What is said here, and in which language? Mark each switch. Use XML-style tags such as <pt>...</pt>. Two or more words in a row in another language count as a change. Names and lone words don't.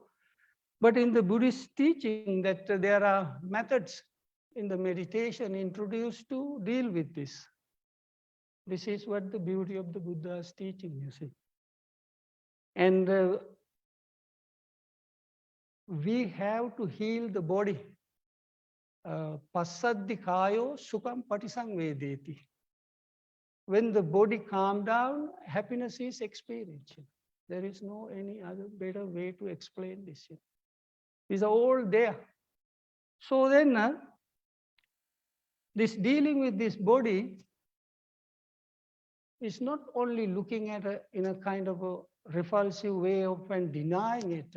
<en>But in the Buddhist teaching that there are methods in the meditation introduced to deal with this. This is what the beauty of the Buddha's teaching, you see. And we have to heal the body.</en> <pi>Passaddi kayo sukham patisangvedeti.</pi> <en>When the body calms down, happiness is experienced. There is no any other better way to explain this. It's all there. So then this dealing with this body is not only looking at it in a kind of a repulsive way of and denying it.</en>